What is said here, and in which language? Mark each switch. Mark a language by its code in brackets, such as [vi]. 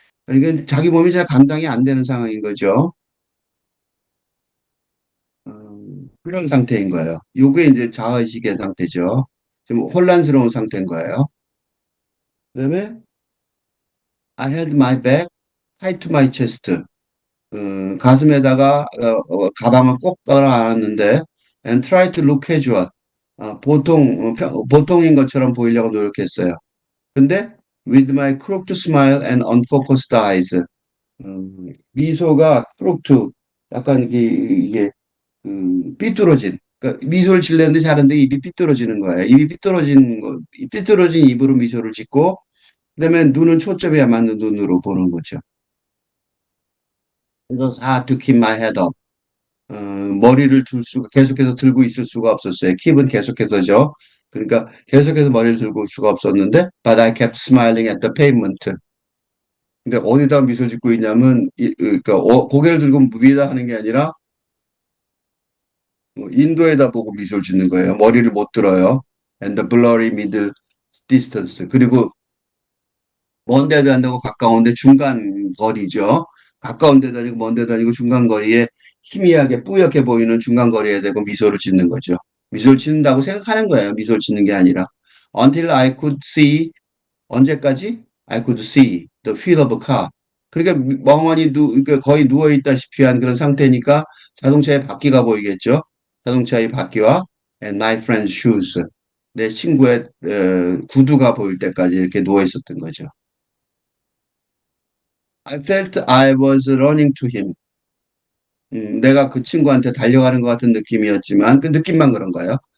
[ko] 이게 자기 몸이 잘 감당이 안 되는 상황인 거죠. 그런 상태인 거예요. 요게 이제 자의식의 상태죠. 좀 혼란스러운 상태인 거예요. 그다음에 [en] I held my back tight to my chest. [ko] 가슴에다가 가방을 꼭 끌어안았는데 [en] and tried to look casual. [ko] 보통인 것처럼 보이려고 노력했어요. 근데 [en] with my crooked smile and unfocused eyes. [ko] 미소가 crooked, 약간 이게 삐뚤어진. 그러니까 미소를 짓려는데 잘하는데 입이 삐뚤어지는 거예요. 입이 삐뚤어진 입으로 미소를 짓고 그다음에 눈은 초점이 안 맞는 눈으로 보는 거죠. 그래서 [en] hard to keep my head up. [ko] 머리를 계속해서 들고 있을 수가 없었어요. 킵은 계속해서죠. 그러니까 계속해서 머리를 들고 올 수가 없었는데, [en] but I kept smiling at the pavement. [ko] 근데 어디다 미소를 짓고 있냐면, 그러니까 고개를 들고 위에다 하는 게 아니라 인도에다 보고 미소를 짓는 거예요. 머리를 못 들어요. [en] And the blurry middle distance. [ko] 그리고 먼 데도 안 되고 가까운데 중간 거리죠. 가까운 데도 아니고 먼 데도 아니고 중간 거리에 희미하게 뿌옇게 보이는 중간 거리에 대고 미소를 짓는 거죠. 미소를 짓는다고 생각하는 거예요. 미소를 짓는 게 아니라. [en] Until I could see, [ko] 언제까지? [en] I could see the wheel of a car. [ko] 그러니까 멍하니 그러니까 거의 누워있다시피 한 그런 상태니까 자동차의 바퀴가 보이겠죠. 자동차의 바퀴와 [en] and my friend's shoes. [ko] 내 친구의 구두가 보일 때까지 이렇게 누워 있었던 거죠. [en] I felt I was running to him. [ko] 내가 그 친구한테 달려가는 것 같은 느낌이었지만 그 느낌만 그런 거예요.